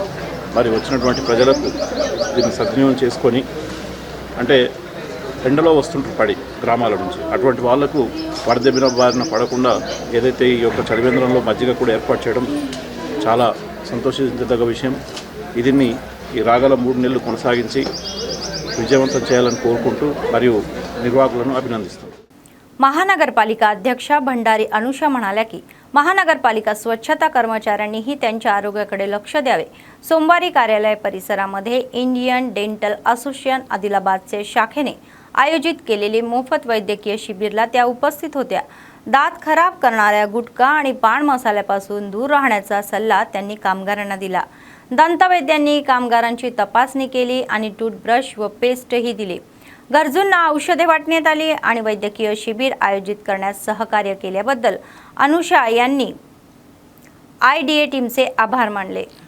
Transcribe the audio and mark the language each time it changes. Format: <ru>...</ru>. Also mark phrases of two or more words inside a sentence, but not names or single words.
<te>మరి వచ్చినటువంటి ప్రజలకు దీన్ని సద్వినియోగం చేసుకొని, అంటే ఎండలో వస్తుంటారు పడి గ్రామాల నుంచి, అటువంటి వాళ్లకు వడదెబ్బిన బారిన పడకుండా ఏదైతే ఈ యొక్క చలివేంద్రంలో మజ్జిగ కూడా ఏర్పాటు చేయడం చాలా సంతోషించదగ్గ విషయం. దీన్ని ఈ రాగల 3 నెలలు కొనసాగించి విజయవంతం చేయాలని కోరుకుంటూ మరియు నిర్వాహకులను అభినందిస్తాం.</te> <mr>महानगरपालिका अध्यक्षा भंडारी अनुषा म्हणाल्या की महानगरपालिका स्वच्छता कर्मचाऱ्यांनीही त्यांच्या आरोग्याकडे लक्ष द्यावे. सोमवारी कार्यालय परिसरामध्ये इंडियन डेंटल असोसिएशन आदिलाबादचे शाखेने आयोजित केलेले मोफत वैद्यकीय शिबिरला त्या उपस्थित होत्या. दात खराब करणाऱ्या गुटखा आणि पान मसाल्यापासून दूर राहण्याचा सल्ला त्यांनी कामगारांना दिला. दंतवैद्यांनी कामगारांची तपासणी केली आणि टूथब्रश व पेस्टही दिली. गरजूंना औषधे वाटण्यात आली आणि वैद्यकीय शिबिर आयोजित करण्यास सहकार्य केल्याबद्दल अनुषा यांनी IDA टीमसे आभार मानले.</mr>